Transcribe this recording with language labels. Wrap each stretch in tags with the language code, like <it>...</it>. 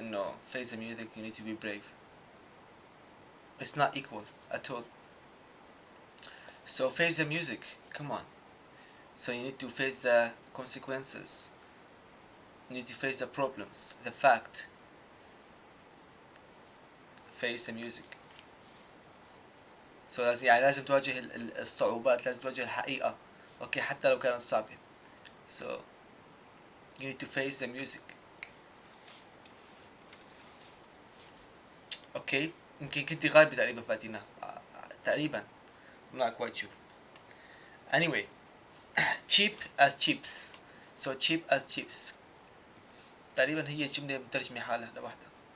<en>No, face the music. You need to be brave. It's not equal at all. So face the music. Come on. So you need to face the consequences. You need to face the problems, the fact. Face the music.</en> <ar>So يعني لازم تواجه الصعوبات، لازم تواجه الحقيقة. اوكي حتى لو كانت صعبة.</ar> <en>So you need to face the music. Okay.</en> <ar>يمكن كنتي غايبة تقريبا فاتينا تقريبا.</ar> <en>I'm not quite sure. Anyway, cheap as chips. So cheap as chips.</en> <ar>تقريبا هي جملة مترجمة حالها لوحدها.</ar>